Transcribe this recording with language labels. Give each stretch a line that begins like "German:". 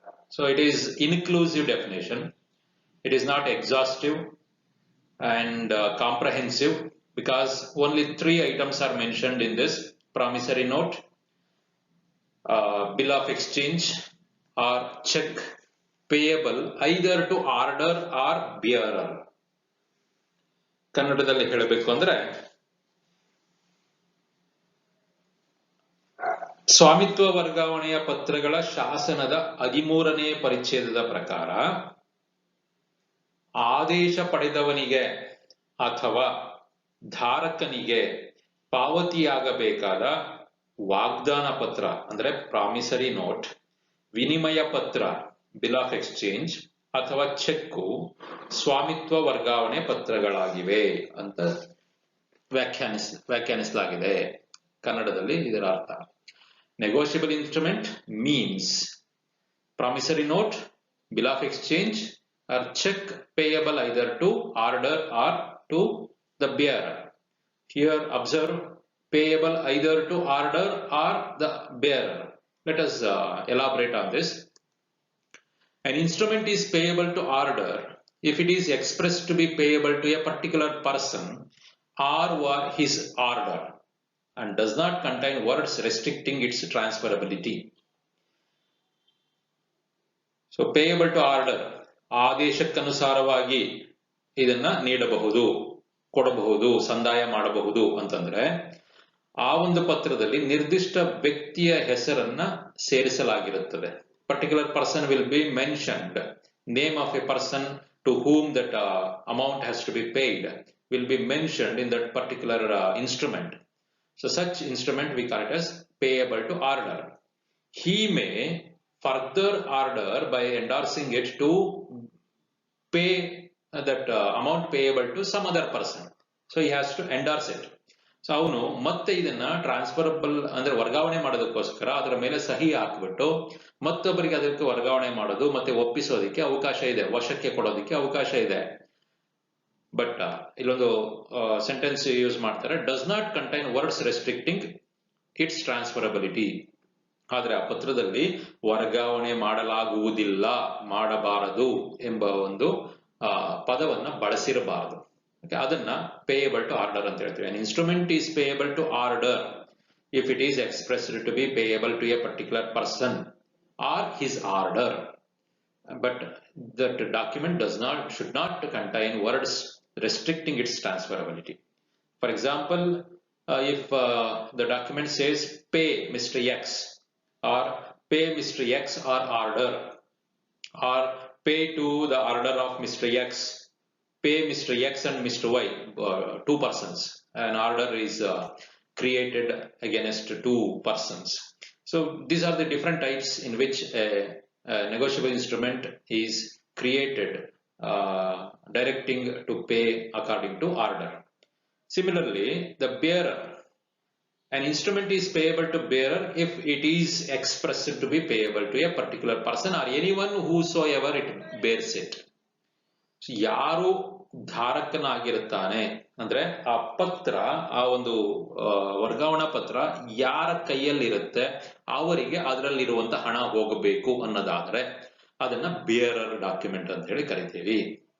English: So it is inclusive definition. It is not exhaustive and comprehensive, because only 3 items are mentioned in this: promissory note, bill of exchange or check payable either to order or bearer.
Kannada: ಕನ್ನಡದಲ್ಲಿ ಹೇಳಬೇಕು ಅಂದ್ರೆ, ಸ್ವಾಮಿತ್ವ ವರ್ಗಾವಣೆಯ ಪತ್ರಗಳ ಶಾಸನದ 13ನೇ ಪರಿಚ್ಛೇದದ ಪ್ರಕಾರ ಆದೇಶ ಪಡೆದವನಿಗೆ ಅಥವಾ ಧಾರಕನಿಗೆ ಪಾವತಿಯಾಗಬೇಕಾದ ವಾಗ್ದಾನ ಪತ್ರ ಅಂದ್ರೆ ಪ್ರಾಮಿಸರಿ ನೋಟ್, ವಿನಿಮಯ ಪತ್ರ ಬಿಲ್ ಆಫ್ ಎಕ್ಸ್ಚೇಂಜ್ ಅಥವಾ ಚೆಕ್ಕು ಸ್ವಾಮಿತ್ವ ವರ್ಗಾವಣೆ ಪತ್ರಗಳಾಗಿವೆ ಅಂತ ವ್ಯಾಖ್ಯಾನಿಸಲಾಗಿದೆ. ಕನ್ನಡದಲ್ಲಿ ಇದರ ಅರ್ಥ:
English: negotiable instrument means promissory note, bill of exchange or check payable either to order or to the bearer. Here observe payable either to order or the bearer. Let us elaborate on this. An instrument is payable to order if it is expressed to be payable to a particular person or his order and does not contain words restricting its transferability. So payable to order,
Kannada: ಆದೇಶಕ್ಕನುಸಾರವಾಗಿ ಇದನ್ನ ನೀಡಬಹುದು, ಕೊಡಬಹುದು, ಸಂದಾಯ ಮಾಡಬಹುದು ಅಂತಂದ್ರೆ ಆ ಒಂದು ಪತ್ರದಲ್ಲಿ ನಿರ್ದಿಷ್ಟ ವ್ಯಕ್ತಿಯ ಹೆಸರನ್ನ ಸೇರಿಸಲಾಗಿರುತ್ತದೆ.
English: Particular person will be mentioned. Name of a person to whom that amount has to be paid will be mentioned in that particular instrument. So such instrument we call it as payable to order. He may further order by endorsing it to pay that amount payable to some other person. So he has to endorse it.
Kannada: So ಅವನು ಮತ್ತೆ ಇದನ್ನ transferable ಅಂದ್ರೆ ವರ್ಗಾವಣೆ ಮಾಡೋದಕ್ಕೋಸ್ಕರ ಅದರ ಮೇಲೆ ಸಹಿ ಹಾಕ್ಬಿಟ್ಟು ಮತ್ತೊಬ್ಬರಿಗೆ ಅದಕ್ಕೆ ವರ್ಗಾವಣೆ ಮಾಡೋದು ಮತ್ತೆ ಒಪ್ಪಿಸೋದಕ್ಕೆ ಅವಕಾಶ ಇದೆ, ವಶಕ್ಕೆ ಕೊಡೋದಕ್ಕೆ ಅವಕಾಶ ಇದೆ.
English: but
Kannada: ಇಲ್ಲೊಂದು
English: sentence use
Kannada: ಮಾಡ್ತಾರೆ,
English: Does not contain words restricting its transferability.
Kannada: ಆದ್ರೆ ಆ ಪತ್ರದಲ್ಲಿ ವರ್ಗಾವಣೆ ಮಾಡಲಾಗುವುದಿಲ್ಲ, ಮಾಡಬಾರದು ಎಂಬ ಒಂದು ಪದವನ್ನ ಬಳಸಿರಬಾರದು. ಅದನ್ನ ಪೇಯಬಲ್ ಟು ಆರ್ಡರ್ ಅಂತ ಹೇಳ್ತೀವಿ.
English: An instrument is payable to order if it is expressed to be payable to a particular person or his order, but that document should not contain words restricting its transferability. For example, if the document says pay Mr. X or pay Mr. X or order, or pay to the order of Mr. X, pay Mr. X and Mr. Y, 2 persons. An order is created against 2 persons. So these are the different types in which a negotiable instrument is created, directing to pay according to order. Similarly, the bearer. An instrument is payable to bearer if it is expressed to be payable to a particular person or anyone whosoever it bears it.
Kannada: ಯಾರು ಧಾರಕನಾಗಿರುತ್ತಾನೆ ಅಂದ್ರೆ ಆ ಪತ್ರ, ಆ ಒಂದು ವರ್ಗಾವಣಾ ಪತ್ರ ಯಾರ ಕೈಯಲ್ಲಿರುತ್ತೆ ಅವರಿಗೆ ಅದರಲ್ಲಿರುವಂತ ಹಣ ಹೋಗಬೇಕು ಅನ್ನೋದಾದ್ರೆ ಅದನ್ನ ಬೇರರ್ ಡಾಕ್ಯುಮೆಂಟ್ ಅಂತ ಹೇಳಿ ಕರಿತೀವಿ.